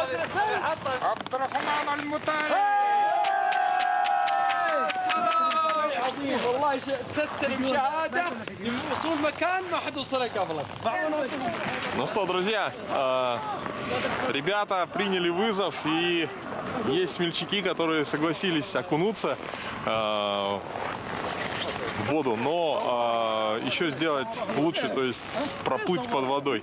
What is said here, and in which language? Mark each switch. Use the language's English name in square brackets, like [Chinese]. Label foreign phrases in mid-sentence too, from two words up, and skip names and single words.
[Arabic] عبد الرحمن المطاري والله استلم شهاده وصول مكان ما حد وصل قبلك. [Russian] Ну что, друзья, ребята приняли вызов, и есть смельчаки, которые согласились окунуться в воду, но еще сделать лучше, то есть проплыть под водой.